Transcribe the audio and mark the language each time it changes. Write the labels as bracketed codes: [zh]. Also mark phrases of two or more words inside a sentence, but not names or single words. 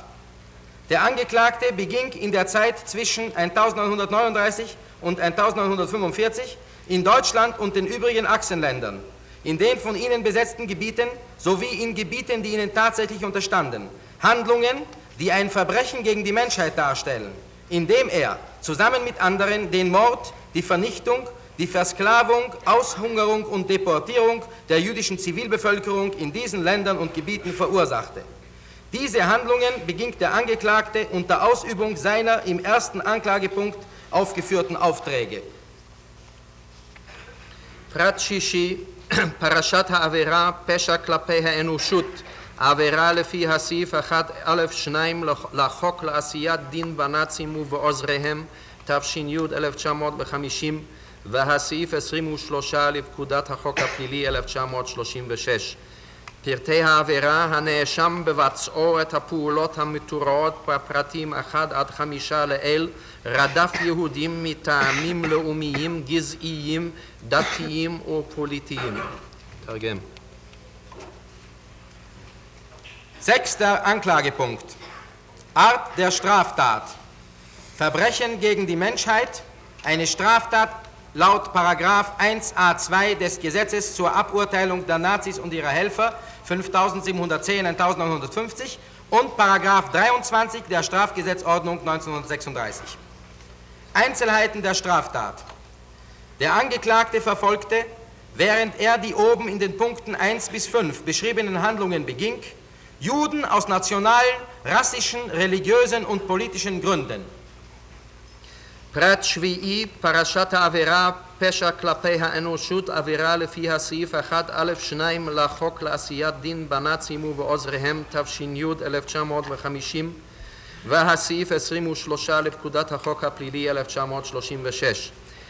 [de] Der Angeklagte beging in der Zeit zwischen 1939 und 1945 in Deutschland und den übrigen Achsenländern, in den von ihnen besetzten Gebieten sowie in Gebieten, die ihnen tatsächlich unterstanden, Handlungen, die ein Verbrechen gegen die Menschheit darstellen, indem er zusammen mit anderen den Mord, die Vernichtung, die Versklavung, Aushungerung und Deportierung der jüdischen Zivilbevölkerung in diesen Ländern und Gebieten verursachte. Diese Handlungen beging der Angeklagte unter Ausübung seiner im ersten Anklagepunkt aufgeführten Aufträge. [he] פרט שישי, פרשת העבירה פשע כלפי האנושות, העבירה לפי הסעיף 1א2 לחוק לעשיית דין בנאצים ובעוזריהם תש"י 1950 והסעיף 23 לפקודת החוק הפלילי 1936. פרטי העבירה: הנאשם בבצעו את הפעולות המתוארות בפרטים 1 עד 5 לעיל רדף יהודים מטעמים לאומיים, גזעיים, דתיים ופוליטיים. תרגם. [de] 6. Anklagepunkt. Art der Straftat. Verbrechen gegen die Menschheit, eine Straftat laut Paragraph 1a2 des Gesetzes zur Aburteilung der Nazis und ihrer Helfer 5710, 1950 und Paragraph 23 der Strafgesetzordnung 1936. Einzelheiten der Straftat. Der Angeklagte verfolgte, während er die oben in den Punkten 1 bis 5 beschriebenen Handlungen beging, Juden aus nationalen, rassischen, religiösen und politischen Gründen. [he] פרט שביעי, פרשת העבירה פשע כלפי האנושות, עבירה לפי הסעיף 1א2 לחוק לעשיית דין בנאצים ובעוזריהם תש"י 1950 והסעיף 23 לפקודת החוק הפלילי 1936.